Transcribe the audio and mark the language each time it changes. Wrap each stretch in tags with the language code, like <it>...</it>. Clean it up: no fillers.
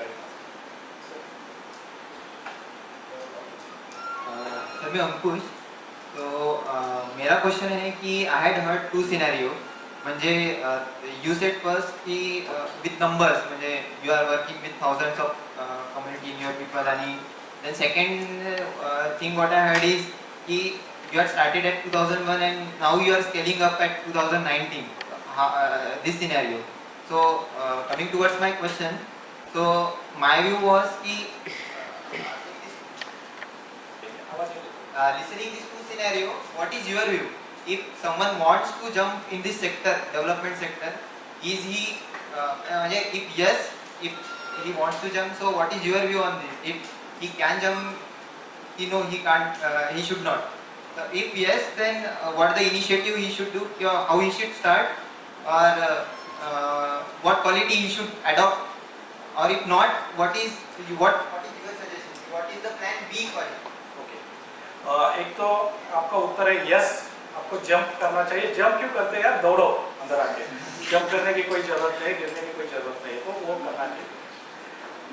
<hi>Sir मैं अंकुश, तो मेरा क्वेश्चन है कि</hi> <en>I had heard two scenario,</en> <mr>म्हणजे</mr> <en>you said first की with numbers, म्हणजे you are working with thousands of community in your people,</en> <mr>आणि</mr> <en>Then second thing what I heard is की you had started at 2001 and now you are scaling up at 2019, this scenario. So coming towards my question, so my view was ki listening these two scenario, what is your view? If someone wants to jump in this sector, development sector, is he if yes, if he wants to jump, so what is your view on this? If he can jump, no, he can't, he should not. If yes, then what the initiative he should do, how he should start, or what quality he should adopt, or if not, what is your suggestion? What is the plan B for it?</en> <hi>Okay, एक तो आपका उत्तर है yes, आपको jump करना चाहिए। Jump क्यों करते हैं यार, दौड़ो अंदर आके, जंप करने की कोई जरूरत नहीं, गिरने की कोई जरूरत नहीं, तो वो करना चाहिए।</hi>